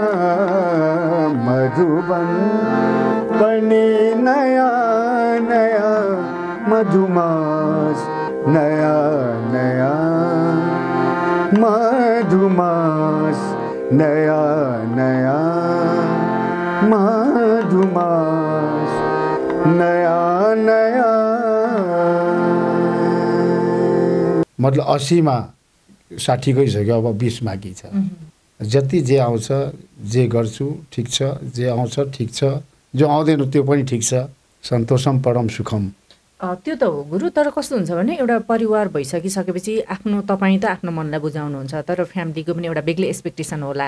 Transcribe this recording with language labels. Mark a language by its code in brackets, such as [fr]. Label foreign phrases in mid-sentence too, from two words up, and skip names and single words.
[ne] मधुबन पनि नया नया मधुमास नया नया मधुमास नया नया मधुमास नया नया मतलब 80 मा 60 गइसक्यो अब 20 बाँकी छ जति जे आउँछ जे गर्छु ठिक छ जे आउँछ ठिक छ जो आउँदैन त्यो पनि ठिक छ [sa] सन्तोषम परम सुखम [ne] त्यो त हो गुरु तर कस्तो हुन्छ भने एउटा परिवार भइसकिसकेपछि आफ्नो तपाईँ त आफ्नो मनलाई बुझाउनुहुन्छ तर फ्यामिलीको पनि एउटा बेग्लै एक्सपेक्टेसन होला